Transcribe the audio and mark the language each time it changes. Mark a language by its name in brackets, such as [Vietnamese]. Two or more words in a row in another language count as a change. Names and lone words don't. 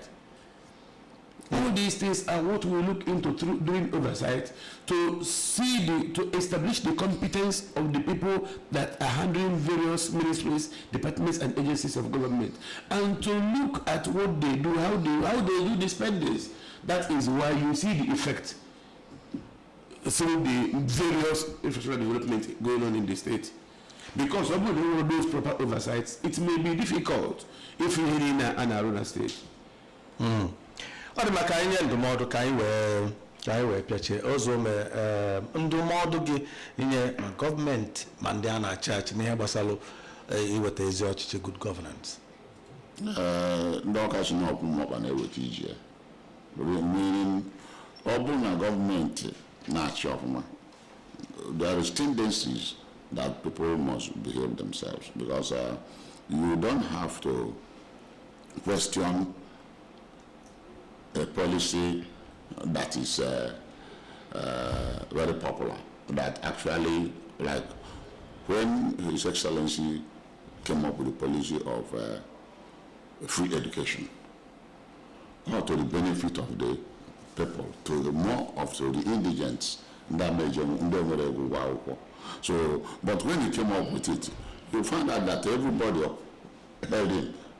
[English] All these things are what we look into during oversight to see to establish the competence of the people that are handling various ministries, departments, and agencies of government, and to look at what they do, how they do the spendings. That is why you see the effect through the various infrastructure development going on in the state. Because of those proper oversights, it may be difficult if you're in an Aruna state. [Igbo] Ọ dị maka anyị ndụmọdụ ka anyị wee pịachie ọzọ ndụmọdụ gị inye ma gọọmenti ma ndị a na-achị achị n'ihe gbasara iweta ezi ọchịchị [English] good governance. [Igbo] Ndị ọkachi na ọkpụmọkpa na-eweta iji ya meaning ọ bụrụ na gọọmenti na-achị ọfụma, [English] there is tendencies that people must behave themselves, because you don't have to question a policy that is very popular, that actually, like when His Excellency came up with the policy of free education, or to the benefit of the people, to the more of the indigents So, but when he came up with it, you found out that everybody held him.